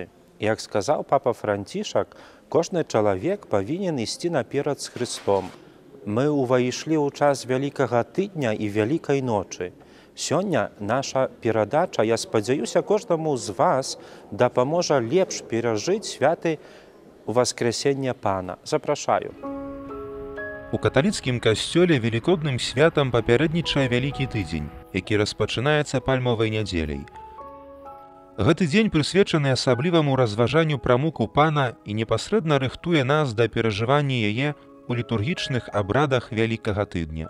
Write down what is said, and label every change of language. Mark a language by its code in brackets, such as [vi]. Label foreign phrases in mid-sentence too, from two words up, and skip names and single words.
[uk] Як сказав папа Францішак, кожен чоловік повинен йти наперед з Христом. Ми увійшли у час Великого Тижня і Великої Ночі. Сьогодні наша передача, я сподіваюся, кожному з вас допоможе ліпше пережити святе Воскресіння Пана. Запрошую. [be] У каталіцкім касцёле велікодным святам папярэднічае Вялікі тыдзень, які распачынаецца пальмовай нядзеляй. Гэты дзень прысвечаны асабліваму разважанню пра муку Пана і непасрэдна рыхтуе нас да перажывання яе ў літургічных абрадах Вялікага тыдня.